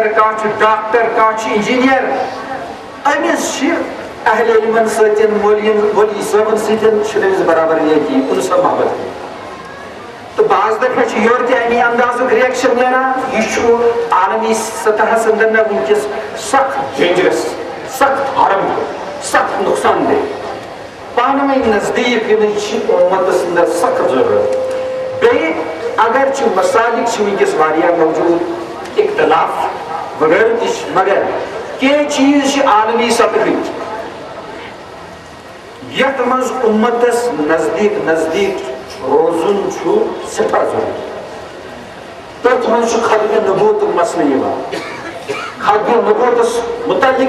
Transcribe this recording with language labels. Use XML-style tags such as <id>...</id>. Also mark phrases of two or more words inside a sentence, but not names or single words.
<ks>کانٛہہ چھُ ڈاکٹر کانٛہہ چھُ انجیٖنیر أمِس چھِ اہل علمن سۭتۍ مولوی صٲبن سۭتۍ چھُنہٕ أمِس برابر یہ کِہیٖنۍ انہٕ سا محبت کِہیٖنۍ تو بعض دفعہ یورٕ تہِ امی اندازُک ریئیکشن نیران یہ چھُ عالمی سطحس اندر نہ وٕنکٮ۪س سخت ڈینجرس سخت حرم سخت نقصان دہ پانہٕ ؤنۍ نزدیٖک یِنٕچ چھِ اُمتس اندر سخت ضروٗرت بیٚیہِ اگرچہِ مسالِک چھِ وٕنکٮ۪س واریاہ موجوٗد اختلاف وغٲرٕ تہِ چھِ مگر کینٛہہ چیٖز چھِ عالمی سطحٕکۍ یتھ منٛز اُمتس نزدیٖک نزدیٖک روزُن چھُ سٮ۪ٹھاہ ضروٗری تٔتھۍ منٛز چھُ ختمِ نبوتُک مسلہٕ یِوان ختمِ نبوتس متعلق</ks>